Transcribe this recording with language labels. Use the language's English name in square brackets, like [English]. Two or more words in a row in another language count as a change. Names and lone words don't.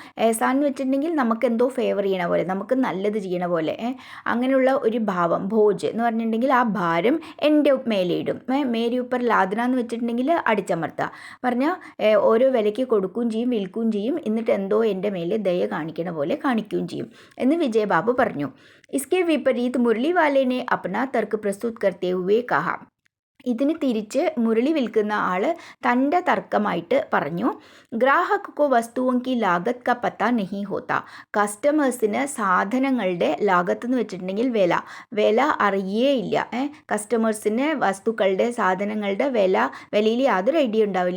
[Malayalam] എഹസാൻ എന്ന് വെച്ചിട്ടുണ്ടെങ്കിൽ നമുക്ക് എന്തോ ഫേവർ ചെയ്യണ പോലെ, നമുക്ക് നല്ലത് ചെയ്യണ പോലെ, അങ്ങനെയുള്ള ഒരു ഭാവം. ഭോജ് എന്ന് പറഞ്ഞിട്ടുണ്ടെങ്കിൽ ആ ഭാരം എൻ്റെ മേലെയിടും. [Hindi] मेरे ऊपर लादना [Malayalam] എന്ന് വെച്ചിട്ടുണ്ടെങ്കിൽ അടിച്ചമർത്തുക. പറഞ്ഞാൽ ഓരോ വിലയ്ക്ക് കൊടുക്കുകയും ചെയ്യും, വിൽക്കുകയും ചെയ്യും, എന്നിട്ട് എന്തോ എൻ്റെ മേലെ ദയ കാണിക്കണ പോലെ കാണിക്കുകയും ചെയ്യും എന്ന് വിജയ് ബാബു പറഞ്ഞു. [Hindi] इसके विपरीत मुरली वाले ने अपना तर्क प्रस्तुत करते हुए कहा. [Malayalam] ഇതിന് തിരിച്ച് മുരളി വിൽക്കുന്ന ആൾ തൻ്റെ തർക്കമായിട്ട് പറഞ്ഞു, [Hindi] ग्राहक को वस्तुओं की लागत का पता नहीं होता. [Malayalam] കസ്റ്റമേഴ്സിന് സാധനങ്ങളുടെ ലാഗത്ത് എന്ന് വെച്ചിട്ടുണ്ടെങ്കിൽ വില അറിയേയില്ല. കസ്റ്റമേഴ്സിന് വസ്തുക്കളുടെ സാധനങ്ങളുടെ വിലയിൽ യാതൊരു ഐഡിയ ഉണ്ടാവില്ല.